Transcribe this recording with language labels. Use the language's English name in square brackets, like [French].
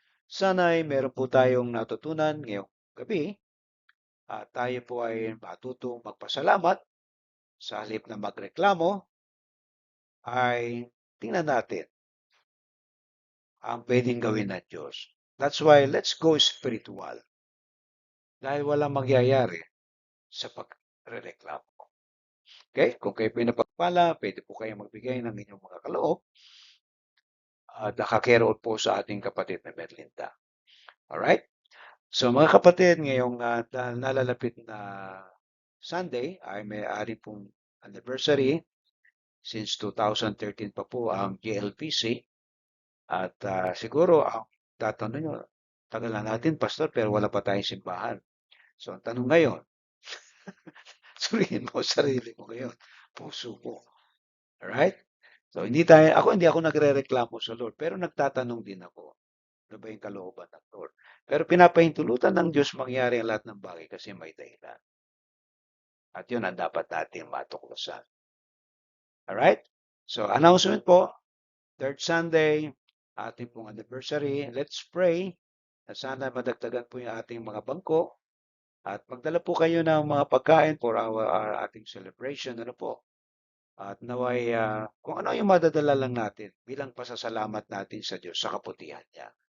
[Filipino] Sana'y meron po tayong natutunan ngayong gabi at tayo po ay matutong magpasalamat sa halip na magreklamo ay tingnan natin ang pwedeng gawin ng Diyos. [English] That's why let's go spiritual. [Filipino] Dahil walang mangyayari sa pagrereklamo. Okay? Kung kayo pinapagpala, pwede po kayo magbigay ng inyong mga kaloob at nakakeroon po sa ating kapatid na Merlinda. Alright? So mga kapatid, ngayong nalalapit na Sunday ay may-ari pong anniversary since 2013 pa po ang GLPC at siguro ang tatanong nyo, tagal na natin pastor pero wala pa tayong simbahan. So ang tanong ngayon, suriin mo sarili mo ngayon, puso mo. Alright? So hindi ako nagrereklamo sa Lord pero nagtatanong din ako. Ano ba yung kalooban ng Lord? Pero pinapahintulutan ng Diyos mangyari ang lahat ng bagay kasi may dahilan. At yun ang dapat natin matuklasan. [English] Alright? [Filipino] So, announcement po, third Sunday, ating pong anniversary. [English] Let's pray [Filipino] na sana madagdagan po yung ating mga bangko at magdala po kayo ng mga pagkain for our ating celebration. Ano po? At naway, kung ano yung madadala lang natin bilang pasasalamat natin sa Diyos sa kaputihan niya.